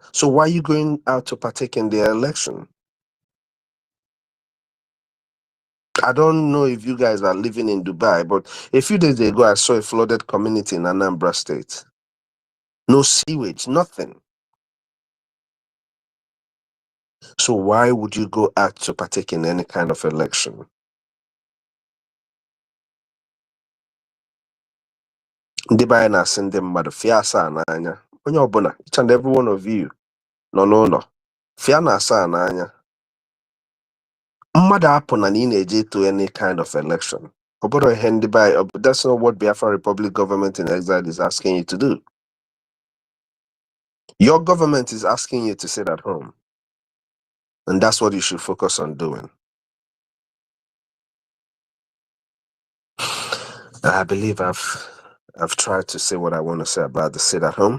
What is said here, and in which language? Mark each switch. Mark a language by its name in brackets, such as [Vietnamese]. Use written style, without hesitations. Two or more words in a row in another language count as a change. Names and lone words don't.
[English] So why are you going out to partake in the election? I don't know if you guys are living in Dubai, but a few days ago, I saw a flooded community in Anambra State. No sewage, nothing. So why would you go out to partake in any kind of election? [Igbo] Ndị be anyị na-asị ndị mmadụ fịa asaa n'anya. Onye ọbụla, [English] each and every one of you [Igbo] nọ n'ụlọ, fịa na asaa n'anya. Mmadụ apụ na ị na-eje [English] to any kind of election. [Igbo] Obodo ihe ndị be anyị, [English] that's not what Biafra Republic government in exile is asking you to do. Your government is asking you to sit at home. And that's what you should focus on doing. I believe I've tried to say what I want to say about the sit at home.